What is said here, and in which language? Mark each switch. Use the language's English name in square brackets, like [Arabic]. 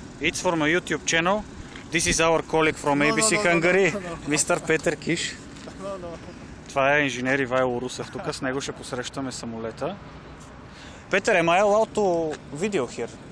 [English] It's for my YouTube channel. This is our colleague from ABC Hungary, Mr. Peter Kish. [Bulgarian] Това е инженер Ивайло Русев. Тук с него ще посрещаме самолета. [English] Peter, am I allowed to video here?